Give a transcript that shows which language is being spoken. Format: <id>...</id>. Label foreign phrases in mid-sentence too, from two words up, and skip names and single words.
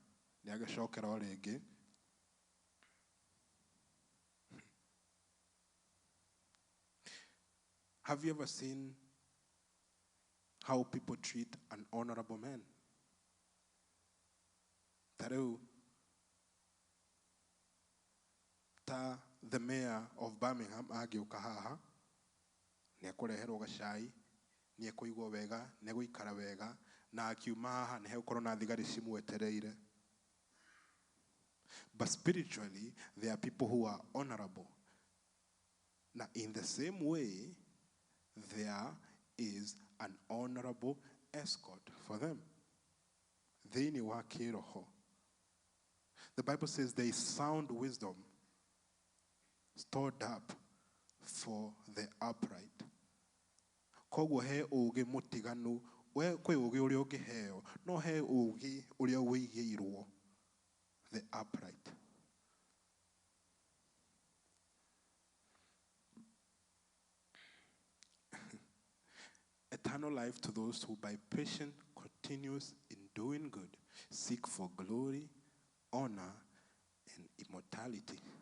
<en>Have you ever seen how people treat an honorable man? Tareu, the mayor of Birmingham,</en> <ki>agiuka haha, ni akureherwo gacai, ni ekuigwo wega, ni eguikara wega, na akiuma haha ni hegũkorwo na thigari cimwetereire.</ki> <en>But spiritually, there are people who are honorable. Now, in the same way, there is an honorable escort for them.</en> <ki>Thĩinĩ wa kĩroho.</ki> <en>The Bible says there is sound wisdom stored up for the upright.</en> <ki>Koguo he ũũgĩ mũtiganu, we kwĩ ũũgĩ ũrĩa ũngĩheo, no he ũũgĩ ũrĩa wĩigĩirwo</ki> <en>the upright. Eternal life to those who by patient continues in doing good seek for glory, honor, and immortality.</en>